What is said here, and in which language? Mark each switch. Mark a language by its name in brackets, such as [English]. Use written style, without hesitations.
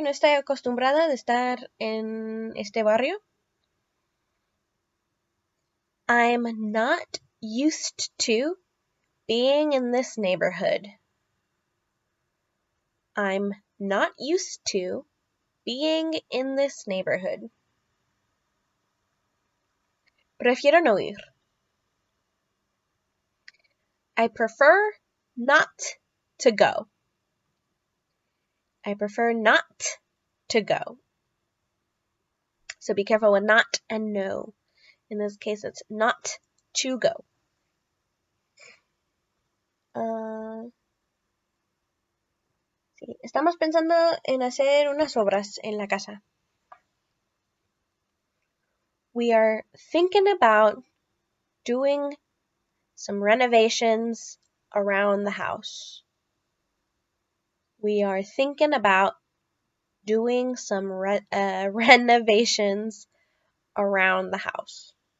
[Spanish] No estoy acostumbrada de estar en este barrio. [English] I'm not used to being in this neighborhood. I'm not used to being in this neighborhood. [Spanish] Prefiero no ir. [English] I prefer not to go. I prefer not to go. So be careful with not and no. In this case, it's not to go. [Spanish] Sí, estamos pensando en hacer unas obras en la casa. [English] We are thinking about doing some renovations around the house. We are thinking about doing some renovations around the house.